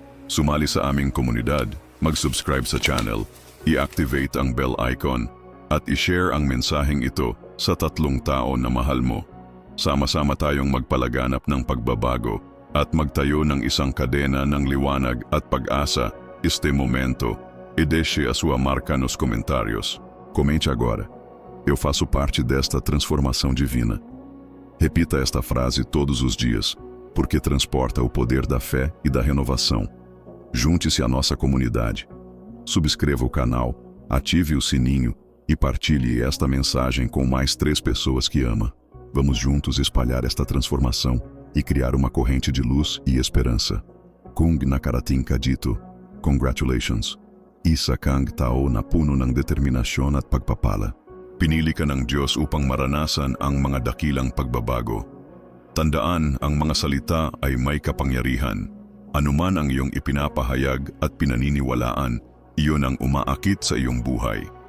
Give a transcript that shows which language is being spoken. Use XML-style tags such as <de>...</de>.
<tl>Sumali sa aming komunidad, mag-subscribe sa channel, i-activate ang bell icon, at i-share ang mensaheng ito sa 3 tao na mahal mo. Sama-sama tayong magpalaganap ng pagbabago at magtayo ng isang kadena ng liwanag at pag-asa.</tl> <pt>Este momento, e deixe a sua marca nos comentários. Comente agora. Eu faço parte desta transformação divina. Repita esta frase todos os dias, porque transporta o poder da fé e da renovação. Junte-se à nossa comunidade. Subscreva o canal, ative o sininho e partilhe esta mensagem com mais 3 pessoas que ama. Vamos juntos espalhar esta transformação e criar uma corrente de luz e esperança.</pt> <tl>Kung nakarating ka dito, congratulations. Isa kang tao na puno ng determinasyon at pagpapala. Pinili ka ng Diyos upang maranasan ang mga dakilang pagbabago. Tandaan, ang mga salita ay may kapangyarihan. Anuman ang iyong ipinapahayag at pinaniniwalaan, iyon ang umaakit sa iyong buhay.</tl>